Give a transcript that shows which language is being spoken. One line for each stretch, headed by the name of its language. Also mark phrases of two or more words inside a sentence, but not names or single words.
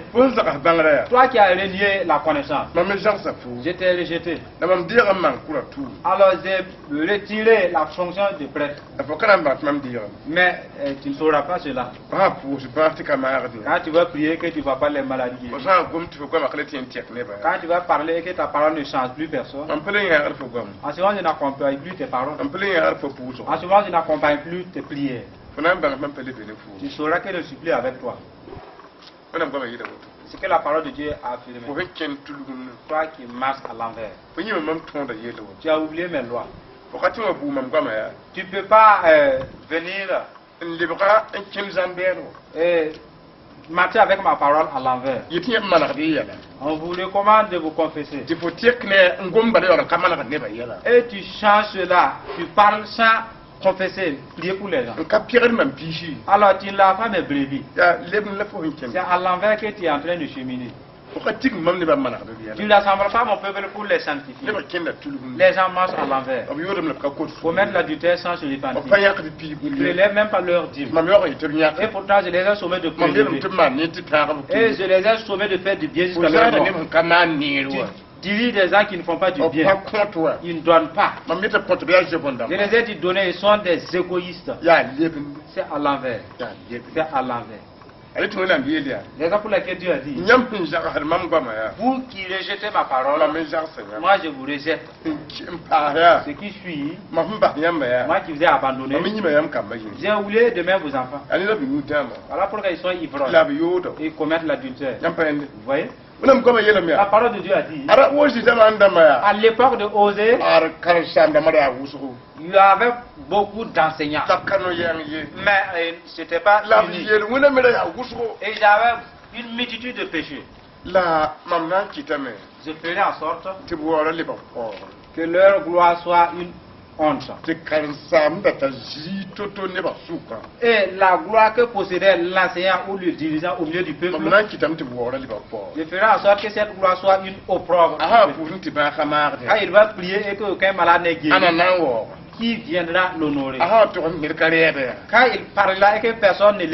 Mossi: fo n zags bãngra yaa
French: toi qui as renié la connaissance,
Mossi: mam me zagsa fo
French: je t'ai rejeté.
Mossi: la mam deeg n maan kʋra tuur
French: Alors j'ai retiré la fonction de prêtre.
Mossi: la fo ka na n bãng tɩ mam deegame
French: Mais tu ne sauras pas cela.
Mossi: fo sã pʋʋs bãag tɩ ka maagdẽ
French: Quand tu vas prier que tu ne vas pas les maladies.
Mossi: fo sã n gom tɩ fo goama ka la tɩ n tɛk nebã
French: Quand tu vas parler et que ta parole ne change plus personne.
Mossi: mam pa le yãagd fo goam
French: En ce moment, je n'accompagne plus tes paroles.
Mossi: mam pa le yãagd fo pʋʋsg
French: En ce moment, je n'accompagne plus tes prières.
Mossi: fo na n bãng mam pa le bene fo
French: Tu sauras que je ne suis plus avec toi.
Mossi: wẽnnaam goamã yeela woto
French: C'est que la parole de Dieu a
Mossi: fo
French: affirmé.
Mossi: sẽn kẽnd tulgum
French: Toi qui marches à l'envers.
Mossi: fo yĩme mam tõoda yeela woto
French: Tu as oublié mes lois.
Mossi: fo ka tɩ wã buu mam goamã yaa
French: Tu ne peux pas venir
Mossi: n lebga n kẽnd zãn-bɛɛdgo
French: et marcher avec ma parole à l'envers.
Mossi: yɩ tɩ yẽ manegd y yɛla
French: On vous recommande de vous confesser.
Mossi: tɩ fo tek ne n gom bala yaool n ka manegd nebã yɛla
French: Et tu changes cela. Tu parles sans confesser, prier pour les gens.
Mossi: n ka pɩgd mam piisi
French: Alors tu ne l'as pas mes brebis.
Mossi: yaa leb n la fo sẽn
French: C'est
Mossi: kẽnd
French: à l'envers que tu es en train de cheminer.
Mossi: fo ka tig mam nebã manegd b
French: Tu
Mossi: yɛla
French: n'assembles pas mon peuple pour les sanctifier.
Mossi: nebã kẽnda tulgum
French: Les gens marchent à l'envers.
Mossi: b yoodame la b ka kot
French: Pour mettre l'adultère sans se
Mossi: b pa
French: repentir.
Mossi: yãkd piig
French: Ils ne relèvent même pas leur dîme.
Mossi: mam yaoog n yetɩ b yãk
French: Et pourtant, je les ai sommés de
Mossi: mam yeelame
French: prélever.
Mossi: tɩ b maan ne tɩ tãag b
French: Et je les ai sommés de faire du bien
Mossi: fo
French: jusqu'à leur
Mossi: zaada
French: mort.
Mossi: neb sẽn ka maan neer
French: Tu
Mossi: wa
French: diriges des gens qui ne font pas du
Mossi: b pa
French: bien.
Mossi: kõt wa
French: Ils ne donnent pas.
Mossi: mam yetɩ b kõt b yaa zebõndam
French: Je les ai dit donner, ils sont des égoïstes.
Mossi: yaa lebn
French: C'est à l'envers.
Mossi: yaa lebn
French: C'est à l'envers.
Mossi: a yetɩ wẽnnaam yeel yaa
French: Raison pour laquelle Dieu a dit,
Mossi: yãmb sẽn zagsd mam goamã yaa
French: vous qui rejetez ma
Mossi: mam
French: parole,
Mossi: me zagsa yãmb
French: moi je vous rejette.
Mossi: n paas yaa
French: Ce qui suit,
Mossi: mam sẽn bas yãmbã yaa
French: moi qui vous ai abandonné,
Mossi: mam me yĩma yãmb kambã yĩn
French: j'ai oublié de même vos enfants.
Mossi: a ne la b yũ dãmba
French: Voilà pourquoi ils sont ivrognes.
Mossi: la b yooda
French: Et ils commettent l'adultère.
Mossi: yãmb pa yẽnde
French: Vous voyez?
Mossi: wẽnnaam goamã yeelame
French: La
Mossi: yaa
French: parole de Dieu a dit,
Mossi: ara wo zĩzãmã n dãmbã yaa
French: à l'époque de Osée,
Mossi: ar karen-saamdãmbã yaa wʋsgo
French: il y avait beaucoup d'enseignants.
Mossi: la b ka no-yɛng ye
French: Mais c'était pas
Mossi: la b
French: unique.
Mossi: yeel wẽna me ra yaa wʋsgo
French: Et ils avaient une multitude de péchés.
Mossi: la mam na n kɩtame
French: Je ferai en sorte
Mossi: tɩ b waoora lebg paoog
French: que leur gloire soit une honte.
Mossi: tɩ karen-saamda t'a zii to-to nebã sʋka
French: Et la gloire que possédait l'enseignant ou le dirigeant au milieu du peuple,
Mossi: mam na n kɩtame tɩ b waoora lebg paoog
French: je ferai en sorte que cette gloire soit une opprobre.
Mossi: a sã n pʋʋs n tɩ bãag-a maagdẽ
French: Quand il va prier et qu'aucun malade n'est guéri,
Mossi: ana na n waooga
French: qui viendra l'honorer?
Mossi: a sã n tog n ned ka rɛɛda yaa Quand il parlera et que personne ne